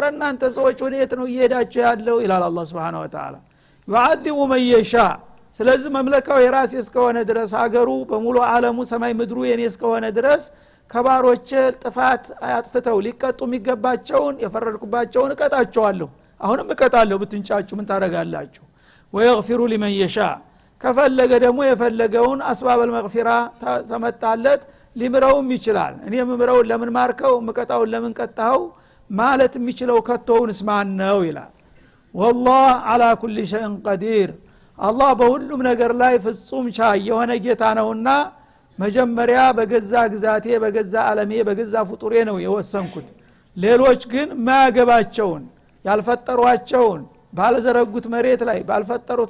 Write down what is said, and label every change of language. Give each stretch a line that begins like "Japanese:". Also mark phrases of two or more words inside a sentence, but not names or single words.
Amharic: እናንተ ሰዎች ወዴት ነው እየሄዳችሁ ያለው ኢላላ አላህ
Arabic: سبحانه وتعالى يعذب من يشاء
Amharic: ስለዚህ መምለካው የራስ እስከሆነ ድረስ ሀገሩ በሙሉ ዓለሙ ሰማይ ምድሩ የኔ እስከሆነ ድረስ ከባሮች ጥፋት አያጥፍተው ሊቀጡ የሚገባቸውን የፈረድኩባቸውን እቀጣቸዋለሁ አሁንም እቀጣለሁ ብትንጫጩ ምን ታረጋላችሁ
Arabic: ويغفر لمن يشاء
Amharic: ከፈለገ ደግሞ የፈለገውን አስባብ المغفرة ተመጣለት ሊምረውም ይችላል እኔ ምምረው ለምን ማርከው ምቀጣው ለምን ቀጣው ማለት የሚችለው ከተውንስ ማን ነው ይላል
Arabic: والله على كل شيء قدير
Amharic: አላህ በሁሉም ነገር ላይ ፍጹም ቻይ የሆነ ጌታ ነውና መጀመሪያ በገዛ ግዛቴ በገዛ ዓለሜ በገዛ ፍጡሬ ነው የወሰንኩት ሌሎች ግን ማያገባቸውን ያልፈጠሯቸውን ባለዘረጉት መሬት ላይ ባልፈጠሩት